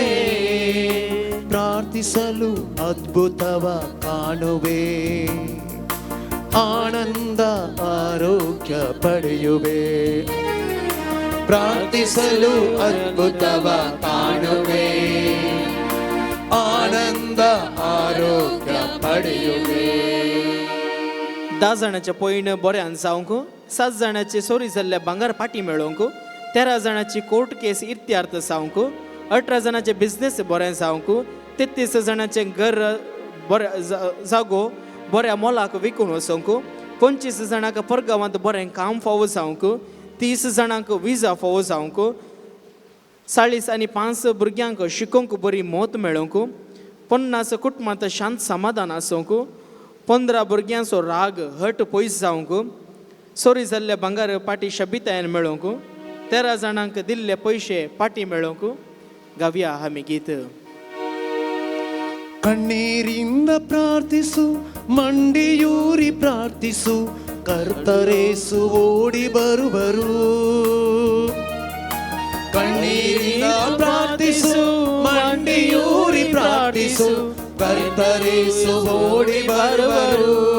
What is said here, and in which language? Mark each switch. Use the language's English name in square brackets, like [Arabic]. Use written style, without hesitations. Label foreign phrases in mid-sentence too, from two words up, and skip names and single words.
[Kannada] ಪ್ರಾರ್ಥಿಸಲು ಅದ್ಭುತವ ಕಾಣುವೆ, ಆನಂದ ಆರೋಗ್ಯ ಪಡೆಯುವೆ. ಪ್ರಾರ್ಥಿಸಲು ಅದ್ಭುತವ ಕಾಣುವೆ, ಆನಂದ ಆರೋಗ್ಯ ಪಡೆಯುವೆ. [Konkani] 10 जाणांच्या पयण बऱ्यान जावंक, 7 जाणांची चोरी जाल्ल्या भांगार पाटी मेळोवंक, 13 जाणांची कोर्ट केस इत्यार्थ जावंक, 18 जाणांचे बिझनेस बरें जावंक, 33 जाणांचे घर बरें जागो बऱ्या मोलाक विकून वचोंक, 25 जाणांक परगांवांत बरें काम फावो जावंक, 30 जाणांक विजा फावो जावंक, 40 आनी 5 भुरग्यांक शिकोवंक बरी मोत मेळोवंक, 50 कुटुंबांत शांत समाधान आसूंक, 15 भुरग्यांचो राग हट पयस जावंक, चोरी जाल्ले भांगार पाटी शबितायेन मेळोवंक, 13 जाणांक दिल्ले पयशे पाटी मेळोवंक. गावया आमी गीत. [Kannada] ಕಣ್ಣೀರಿಂದ ಪ್ರಾರ್ಥಿಸು, ಮಂಡಿಯೂರಿ ಪ್ರಾರ್ಥಿಸು, ಕರ್ತರೇಸು ಓಡಿ ಬರುವರು. ಕಣ್ಣೀರಿಂದ ಪ್ರಾರ್ಥಿಸು, ಮಂಡಿಯೂರಿ ಪ್ರಾರ್ಥಿಸು, ಕರ್ತರೇಸು ಓಡಿ ಬರುವರು.